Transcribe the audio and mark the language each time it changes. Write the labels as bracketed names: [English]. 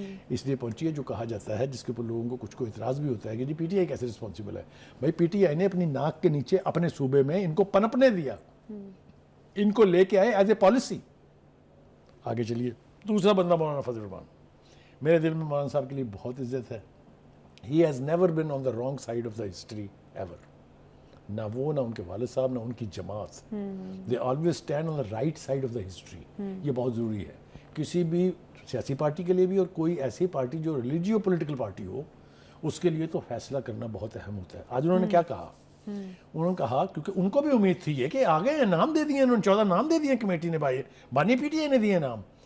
[Urdu] اس لیے پہنچی ہے جو کہا جاتا ہے, جس کے اوپر لوگوں کو کچھ اعتراض بھی ہوتا ہے کہ جی پی ٹی آئی کیسے رسپانسیبل ہے. بھائی پی ٹی آئی نے اپنی ناک کے نیچے اپنے صوبے میں ان کو پنپنے دیا, ان کو لے کے آئے [English] As a policy. [Urdu] آگے چلیے, دوسرا بندہ مولانا فضل الرحمان. میرے دل میں مولانا صاحب کے لیے بہت عزت ہے, [English] he has never been on the wrong side of the history ever. [Urdu] نہ وہ نہ ان کے والد صاحب نہ ان کی جماعت. [English] They always stand on the right side of the history. [Urdu] یہ بہت ضروری ہے کسی بھی سیاسی پارٹی کے لیے بھی, اور کوئی ایسی پارٹی جو ریلیجیو پولیٹیکل پارٹی ہو اس کے لیے تو فیصلہ کرنا بہت اہم ہوتا ہے. آج انہوں نے کیا کہا, انہوں نے کہا کیونکہ ان کو بھی امید تھی یہ کہ آگے نام دے دیے, انہوں نے 14 نام دے دیے کمیٹی نے, بانی پی ٹی آئی نے دیے نام.